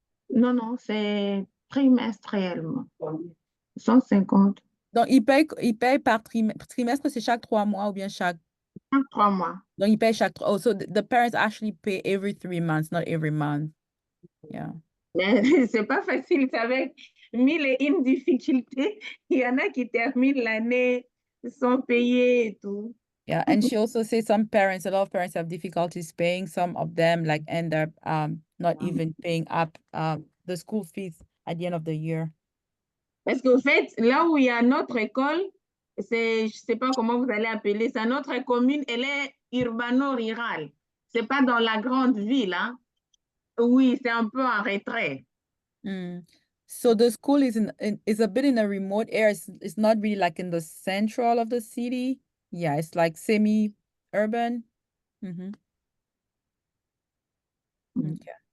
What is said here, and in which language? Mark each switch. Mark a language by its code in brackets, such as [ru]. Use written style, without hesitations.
[fr] Non, non, c'est trimestriellement. 150, Donc, ils payent par trimestre, c'est chaque 3 mois ou bien chaque. 3 mois. Donc, ils payent chaque. [en] Oh, so the parents actually pay every 3 months, not every month. Yeah. [fr] Mais c'est pas facile, c'est avec 1000 et une difficultés. Il y en a qui terminent l'année sans payer et tout. [en] Yeah, and she also said a lot of parents have difficulties paying. Some of them like end up not even paying up the school fees at the end of the year. [fr] Parce qu'au fait, là où il y a notre école, je ne sais pas comment vous allez appeler ça, notre commune, elle est urbano-rurale. Ce n'est pas dans la grande ville. Hein? Oui, c'est un peu en retrait. [en] So the school is a bit in a remote area. It's not really like in the central of the city. Yeah, it's like semi-urban. Okay.